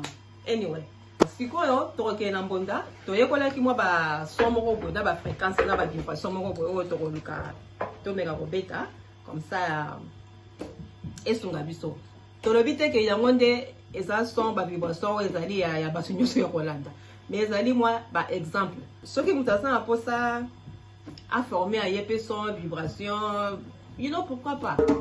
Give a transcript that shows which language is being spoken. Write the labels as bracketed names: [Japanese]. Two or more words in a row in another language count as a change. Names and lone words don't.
[Lingala] anyway sikoyo tokokende na mbonda toyekolaki mwa son moko boye na fréquence na vibration moko boye oyo tokoluka tomeka kobeta [French] comme ça [Lingala] esunga biso tolobi te ke yango nde eza [French] son vibration [Lingala] oyo ezali ya bato nyonso ya kolanda mais ezali mwa exemple soki moto aza na mposa aforme aye pe [French] son vibration [English] you know [French] pourquoi pas.